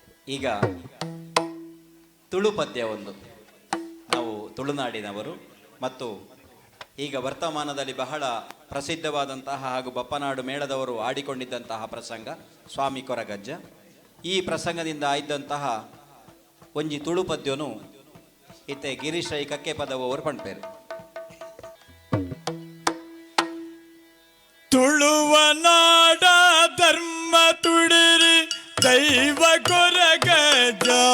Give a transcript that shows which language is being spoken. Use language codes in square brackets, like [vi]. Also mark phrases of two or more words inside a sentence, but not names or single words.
[kn] ಈಗ ತುಳು ಪದ್ಯ ಒಂದು. ನಾವು ತುಳುನಾಡಿನವರು ಮತ್ತು ಈಗ ವರ್ತಮಾನದಲ್ಲಿ ಬಹಳ ಪ್ರಸಿದ್ಧವಾದಂತಹ ಹಾಗೂ ಬಪ್ಪನಾಡು ಮೇಳದವರು ಆಡಿಕೊಂಡಿದ್ದಂತಹ ಪ್ರಸಂಗ ಸ್ವಾಮಿ ಕೊರಗಜ್ಜ. ಈ ಪ್ರಸಂಗದಿಂದ ಆಯ್ದಂತಹ [tcy] ಒಂಜಿ ತುಳು ಪದ್ಯನು ಇತ್ತೆ ಗಿರೀಶ್ ರೈ ಕಕ್ಕೆ ಪದವರು ಪಣ್ಪೇರು. ತುಳುವ ನಾಡ ಧರ್ಮ ತುಡಿರಿ ದೈವ ಕೊರಗಜ್ಜ